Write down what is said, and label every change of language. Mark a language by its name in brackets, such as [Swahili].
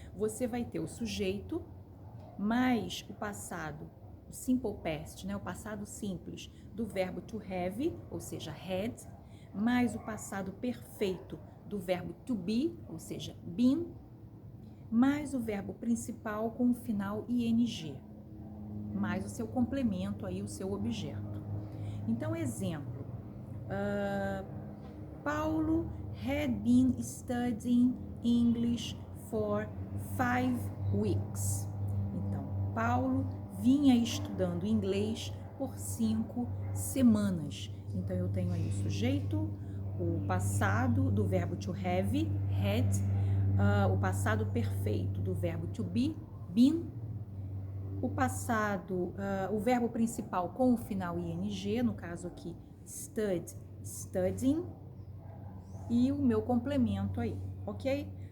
[Portuguese] Você vai ter o sujeito, mais o passado, o simple past, o passado simples do verbo to have, ou seja, had, mais o passado perfeito do verbo to be, ou seja, been, mais o verbo principal com o final ing, mais o seu complemento aí, o seu objeto. Então, exemplo, [English] Paulo had been studying English for 5 weeks. [Portuguese] Então, Paulo vinha estudando inglês por 5 semanas. Então, eu tenho aí o sujeito, o passado do verbo to have, had, o passado perfeito do verbo to be, been, o passado, o verbo principal com o final ing, no caso aqui, stud, studying, e o meu complemento aí, ok?